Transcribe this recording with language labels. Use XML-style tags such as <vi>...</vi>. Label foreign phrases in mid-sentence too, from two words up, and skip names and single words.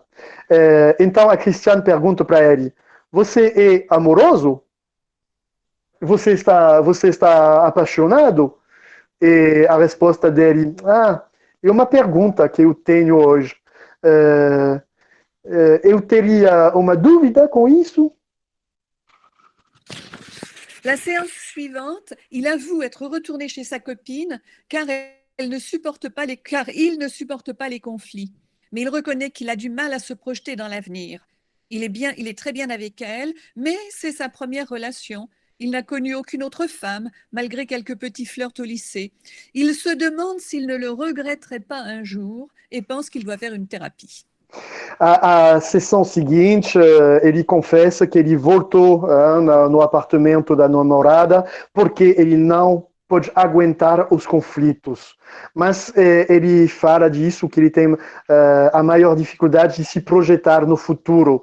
<pt>Então a Cristiane pergunta para ele: você é amoroso? Você está apaixonado? E a resposta dele: é uma pergunta que eu tenho hoje. Eu teria uma dúvida com isso?</pt> <fr>La séance suivante, il avoue être retourné chez sa copine car il ne supporte pas les conflits. Mais il reconnaît qu'il a du mal à se projeter dans l'avenir. Il est très bien avec elle, mais c'est sa première relation. Il n'a connu aucune autre femme, malgré quelques petits flirts au lycée. Il se demande s'il ne le regretterait pas un jour et pense qu'il doit faire une thérapie.</fr> <pt>A sessão seguinte, ele confessa que ele voltou no apartamento da namorada porque ele não pode aguentar os conflitos. Mas ele fala disso, que ele tem a maior dificuldade de se projetar no futuro.</pt>